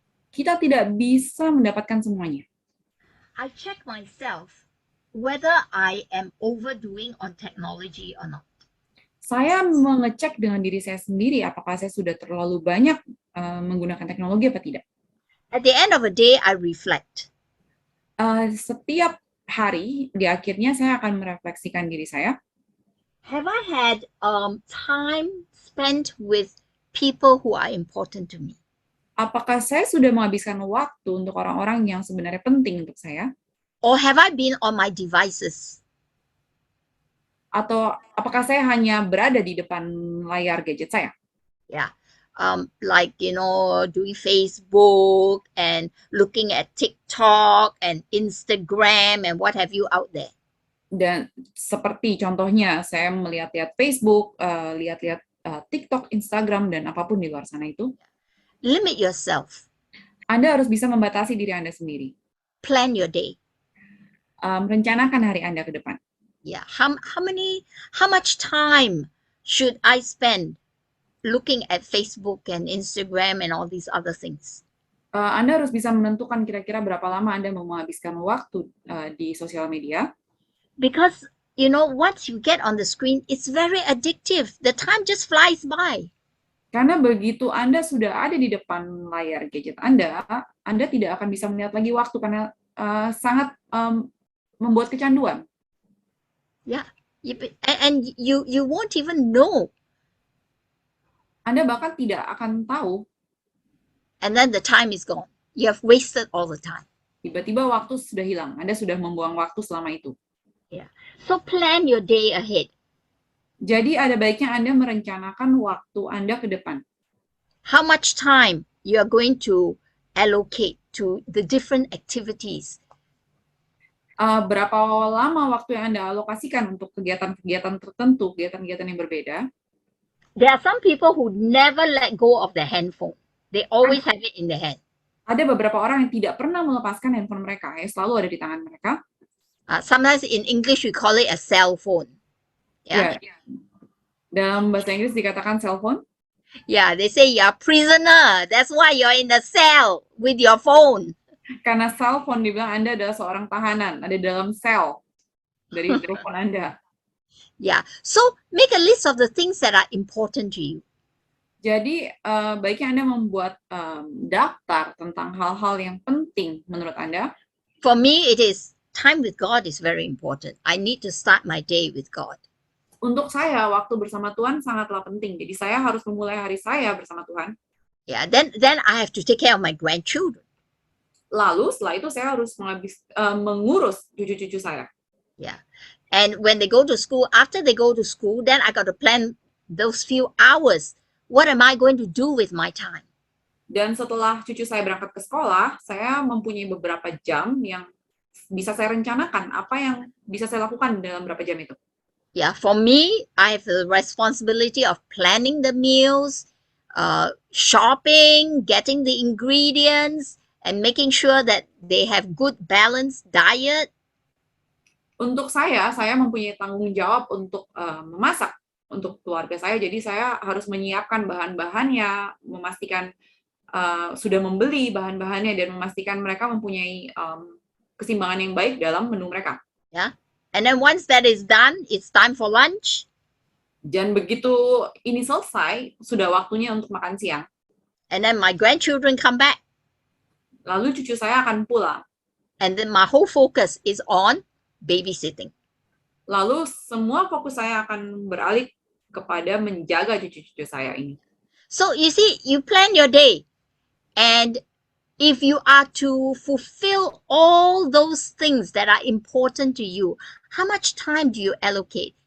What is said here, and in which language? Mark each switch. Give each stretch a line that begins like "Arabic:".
Indonesian: Kita tidak bisa mendapatkan semuanya.
English: I check myself whether I am overdoing on technology or not.
Indonesian: Saya mengecek dengan diri saya sendiri apakah saya sudah terlalu banyak menggunakan teknologi apa tidak.
English: At the end of the day, I reflect.
Indonesian: Setiap hari, di akhirnya saya akan merefleksikan diri saya.
English: Have I had time spent with people who are important to me?
Indonesian: Apakah saya sudah menghabiskan waktu untuk orang-orang yang sebenarnya penting untuk saya?
English: Or have I been on my devices?
Indonesian: Atau apakah saya hanya berada di depan layar gadget saya?
English: Yeah. Like, you know, doing Facebook and looking at TikTok and Instagram and what have you out there.
Indonesian: Dan seperti contohnya, saya melihat-lihat Facebook, lihat-lihat TikTok, Instagram, dan apapun di luar sana itu.
English: Limit yourself.
Indonesian: Anda harus bisa membatasi diri Anda sendiri.
English: Plan your day.
Indonesian: Rencanakan hari Anda ke depan.
English: Yeah. How much time should I spend looking at Facebook and Instagram and all these other things?
Indonesian: Anda harus bisa menentukan kira-kira berapa lama Anda mau menghabiskan waktu di sosial media.
English: Because, you know, once you get on the screen, it's very addictive. The time just flies by.
Indonesian: Karena begitu Anda sudah ada di depan layar gadget Anda tidak akan bisa melihat lagi waktu karena sangat membuat kecanduan.
English: Yeah. And you won't even know.
Indonesian: Anda bahkan tidak akan tahu.
English: And then the time is gone. You have wasted all the time.
Indonesian: Tiba-tiba waktu sudah hilang. Anda sudah membuang waktu selama itu.
English: Yeah. So plan your day ahead.
Indonesian: Jadi ada baiknya Anda merencanakan waktu Anda ke depan.
English: How much time you are going to allocate to the different activities.
Indonesian: Berapa lama waktu yang Anda alokasikan untuk kegiatan-kegiatan tertentu, kegiatan-kegiatan yang berbeda.
English: There are some people who never let go of their handphone. They always have it in their hand.
Indonesian: Ada beberapa orang yang tidak pernah melepaskan handphone mereka, selalu ada di tangan mereka.
English: Sometimes in English we call it a cell phone. Yeah.
Indonesian: Dalam bahasa Inggris dikatakan cell phone.
English: Yeah, they say you're a prisoner. That's why you're in the cell with your phone.
Indonesian: Karena cell phone dibilang Anda adalah seorang tahanan, ada dalam sel dari telepon Anda.
English: Yeah, so make a list of the things that are important to you.
Indonesian: Jadi baiknya Anda membuat daftar tentang hal-hal yang penting menurut Anda.
English: For me, it is time with God is very important. I need to start my day with God.
Indonesian: Untuk saya, waktu bersama Tuhan sangatlah penting. Jadi saya harus memulai hari saya bersama Tuhan.
English: Yeah, then I have to take care of my grandchildren.
Indonesian: Lalu setelah itu saya harus mengurus cucu-cucu saya.
English: Yeah, and when they go to school, after they go to school, then I got to plan those few hours. What am I going to do with my time?
Indonesian: Dan setelah cucu saya berangkat ke sekolah, saya mempunyai beberapa jam yang bisa saya rencanakan apa yang bisa saya lakukan dalam beberapa jam itu.
English: Yeah, for me, I have the responsibility of planning the meals, shopping, getting the ingredients, and making sure that they have good balanced diet.
Indonesian: Untuk saya mempunyai tanggung jawab untuk memasak untuk keluarga saya. Jadi saya harus menyiapkan bahan-bahannya, memastikan sudah membeli bahan-bahannya dan memastikan mereka mempunyai keseimbangan yang baik dalam menu mereka.
English: Yeah. And then once that is done, it's time for lunch.
Indonesian: Dan begitu ini selesai, sudah waktunya untuk makan siang.
English: And then my grandchildren come back.
Indonesian: Lalu cucu saya akan pulang.
English: And then my whole focus is on babysitting.
Indonesian: Lalu semua fokus saya akan beralih kepada menjaga cucu-cucu saya ini.
English: So you see, you plan your day and if you are to fulfill all those things that are important to you, how much time do you allocate?